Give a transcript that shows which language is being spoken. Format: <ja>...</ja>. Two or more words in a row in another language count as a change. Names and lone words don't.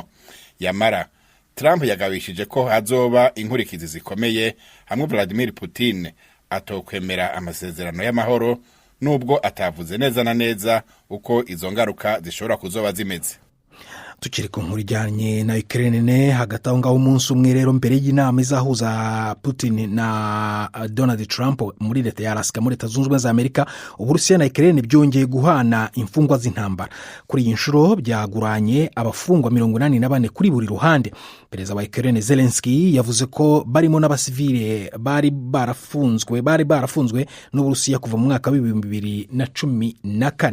<rn>Yamara Trump yagabishije ko hazoba inkurikizi zikomeye hamwe Vladimir Putin atokwemera amasezerano y'amahoro, nubwo atavuze neza na neza uko izo ngaruka zishobora kuzoba zimeze.</rn> <rw>Tukiri ku nkuru ijyanye na Ukraine, hagati aho ngaho umunsi umwe rero mbere y'inama izahuza Putin na Donald Trump muri leta ya Alaska muri leta zunze ubumwe za Amerika, Uburusiya na Ukraine byongeye guhana imfungwa z'intambara. Kuri iyi nshuro byaguranye abafungwa 84 kuri buri ruhande. Perezida wa Ukraine Zelensky yavuze ko barimo n'abasivile bari barafunzwe n'Uburusiya kuva mu mwaka wa 2014.</rw>